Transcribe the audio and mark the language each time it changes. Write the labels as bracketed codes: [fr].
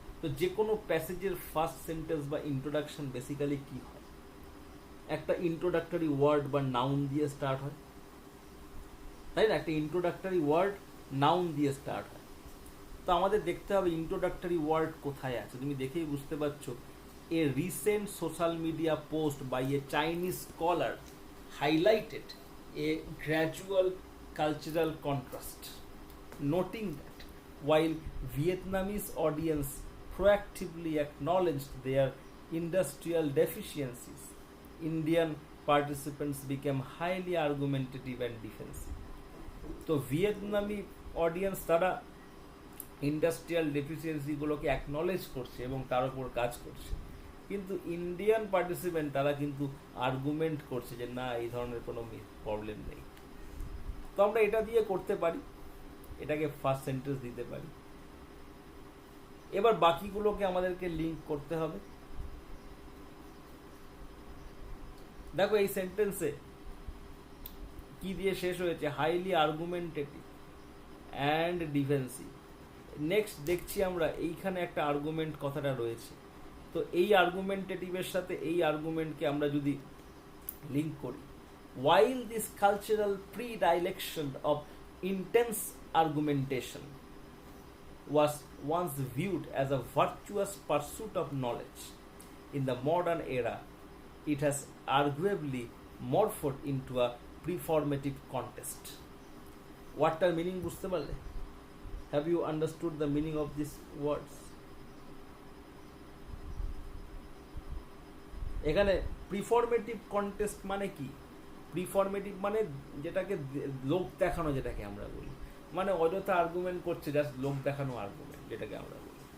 [bn] তো যে কোনো প্যাসেজের ফার্স্ট সেন্টেন্স বা ইন্ট্রোডাকশন বেসিক্যালি কি হয়? একটা ইন্ট্রোডাক্টরি ওয়ার্ড বা নাউন দিয়ে স্টার্ট হয়, তাই না? একটা ইন্ট্রোডাক্টরি ওয়ার্ড নাউন দিয়ে স্টার্ট হয়। তো আমাদের দেখতে হবে ইন্ট্রোডাক্টরি ওয়ার্ড কোথায় আছে। তুমি দেখেই বুঝতে পারছো, [en] A recent social media post by a Chinese scholar highlighted a gradual cultural contrast, noting that while Vietnamese audience proactively acknowledged their industrial deficiencies, Indian participants became highly argumentative and defensive. [bn] তো ভিয়েতনামি audience তারা industrial ডেফিসিয়েন্সিগুলোকে acknowledge করছে এবং তার উপর কাজ করছে, কিন্তু ইন্ডিয়ান পার্টিসিপেন্ট তারা কিন্তু আর্গুমেন্ট করছে যে না, এই ধরনের কোনো প্রবলেম নেই। তো আমরা এটা দিয়ে করতে পারি, এটাকে ফার্স্ট সেন্টেন্স দিতে পারি। এবার বাকিগুলোকে আমাদেরকে লিঙ্ক করতে হবে। দেখো এই সেন্টেন্সে কি দিয়ে শেষ হয়েছে? [en] Highly argumentative and defensive. [bn] Next দেখছি আমরা এইখানে একটা আর্গুমেন্ট কথাটা রয়েছে, তো এই আর্গুমেন্টেটিভের সাথে এই আর্গুমেন্টকে আমরা যদি লিঙ্ক করি, [en] while this cultural predilection of intense argumentation was once viewed as a virtuous pursuit of knowledge, in the modern era it has arguably morphed into a performative contest. [bn] ওয়ার্ডটার meaning বুঝতে পারলে? [en] Have you understood the meaning of this words? [bn] এখানে প্রিফরমেটিভ contest মানে কি? প্রিফরমেটিভ মানে যেটাকে লোক দেখানো, যেটাকে আমরা বলি, মানে অযথা আর্গুমেন্ট করছে, জাস্ট লোক দেখানো আর্গুমেন্ট, যেটাকে আমরা বলি।